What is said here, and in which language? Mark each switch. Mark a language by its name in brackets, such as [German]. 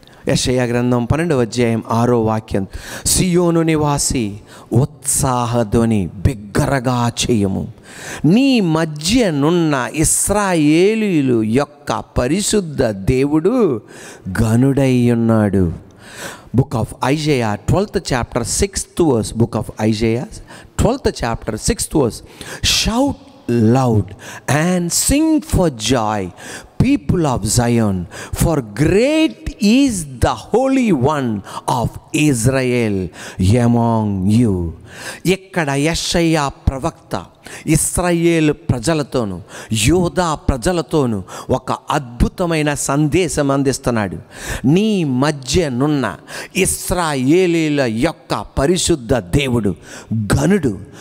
[Telugu] యెషయా గ్రంథం 12వ అధ్యాయం 6వ వాక్యం, సియోను నివాసి ఉత్సాహధ్వని బిగ్గరగా చేయము, నీ మధ్యనున్న ఇశ్రాయేలీయుల యొక్క పరిశుద్ధ దేవుడు ఘనుడై ఉన్నాడు. [English] Book of Isaiah 12th chapter 6th verse. Book of Isaiah 12th chapter 6th verse. Shout loud and sing for joy, people of Zion, for great is the Holy One of Israel among you. [Telugu] ఇక్కడ యెషయా ప్రవక్త ఇశ్రాయేలు ప్రజలతోను యూదా ప్రజలతోను ఒక అద్భుతమైన సందేశం అందిస్తున్నాడు. నీ మధ్యనున్న ఇశ్రాయేలీల యొక్క పరిశుద్ధ దేవుడు ఘనుడు.